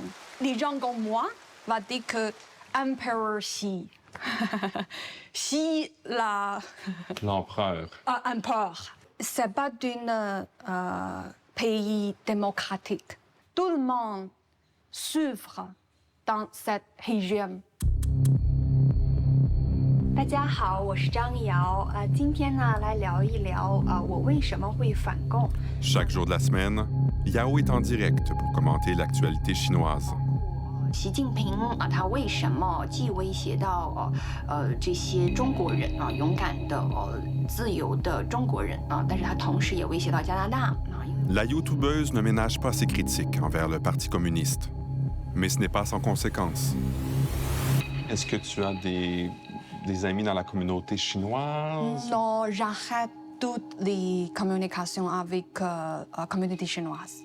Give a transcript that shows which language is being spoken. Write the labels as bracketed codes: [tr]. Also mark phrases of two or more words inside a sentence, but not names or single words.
[fr] Les gens comme moi vont dire que Empereur Xi. Xi, L'empereur. empereur. C'est pas d'un pays démocratique. Tout le monde souffre dans ce régime. [zh] 大家好，我是张瑶。今天呢，来聊一聊我为什么会反共。 [fr] Chaque jour de la semaine, Yao est en direct pour commenter l'actualité chinoise. [zh] 习近平他为什么既威胁到这些中国人勇敢的自由的中国人但是他同时也威胁到加拿大。 [fr] La youtubeuse ne ménage pas ses critiques envers le Parti communiste. Mais ce n'est pas sans conséquence. Est-ce que tu as des amis dans la communauté chinoise? Non, j'arrête toutes les communications avec la communauté chinoise.